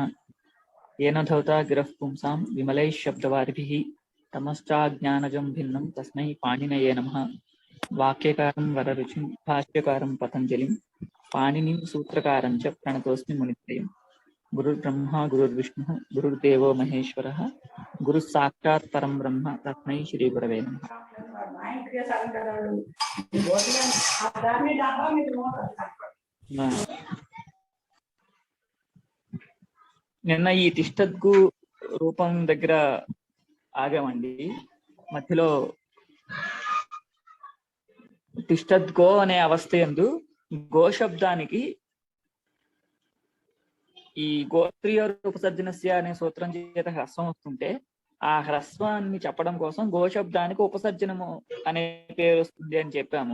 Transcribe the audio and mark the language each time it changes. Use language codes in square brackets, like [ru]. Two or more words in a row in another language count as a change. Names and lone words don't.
[sa] येन धौता गिरः पुंसां विमलैः शब्दवारिभिः तमश्चाज्ञानजं भिन्नं तस्मै पाणिनये नमः। वाक्यकारं वररुचिं भाष्यकारं पतंजलिं पाणिनिं सूत्रकारं च प्रणतोऽस्मि मुनित्रयम्। गुरुर्ब्रह्मा गुरुर्विष्णुः गुरुर्देवो महेश्वरः गुरुः साक्षात् परं ब्रह्म तस्मै श्री गुरवे नमः। [te] నిన్న ఈ తిష్టద్గు రూపం దగ్గర ఆగామండి. మధ్యలో తిష్టద్గో అనే అవస్థ యందు గో శబ్దానికి ఈ గోత్రీయ ఉపసర్జనస్య అనే సూత్రం చేత హ్రస్వం వస్తుంటే ఆ హ్రస్వాన్ని చెప్పడం కోసం గోశబ్దానికి ఉపసర్జనము అనే పేరు వస్తుంది అని చెప్పాము.